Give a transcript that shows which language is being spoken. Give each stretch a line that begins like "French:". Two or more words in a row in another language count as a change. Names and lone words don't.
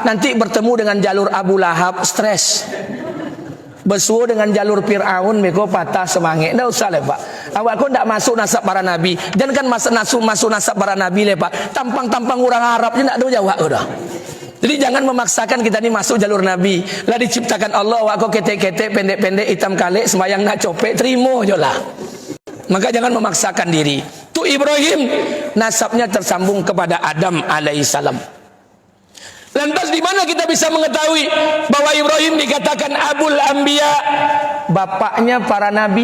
Indonesian: Nanti bertemu dengan jalur Abu Lahab, stres. Bersuhu dengan jalur Fir'aun, mereka patah semangat.
Malay: Tak usah lah, Pak. Awak kau tak masuk nasab para nabi. Jangan kan masuk nasab para nabi lah, Pak. Tampang-tampang orang Arab je tak tahu jawab dah. Jadi jangan memaksakan kita ni masuk jalur nabi.
Indonesian: Lah diciptakan Allah,
Malay: awak kau ketek-ketek, pendek-pendek, hitam kalik, sembayang nak copek, terima je lah.
Indonesian: Maka jangan memaksakan diri. Tu Ibrahim, nasabnya tersambung kepada Adam alaihissalam. Lantas di mana kita bisa mengetahui bahwa Ibrahim dikatakan Abul Anbiya, bapaknya para nabi?